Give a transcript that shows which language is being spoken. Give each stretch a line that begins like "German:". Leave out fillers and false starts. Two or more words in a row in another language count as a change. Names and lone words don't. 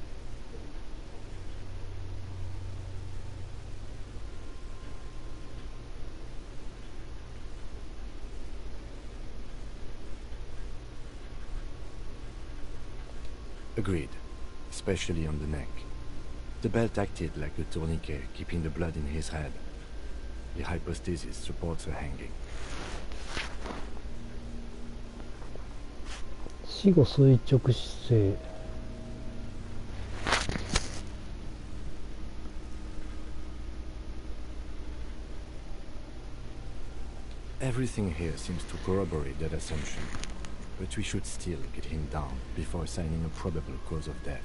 English: Agreed, especially on the neck. The belt acted like a tourniquet, keeping the blood in his head. The hypostasis supports her hanging.
Chinese: 死後垂直姿勢。
English: Everything here seems to corroborate that assumption, but we should still get him down before assigning a probable cause of death.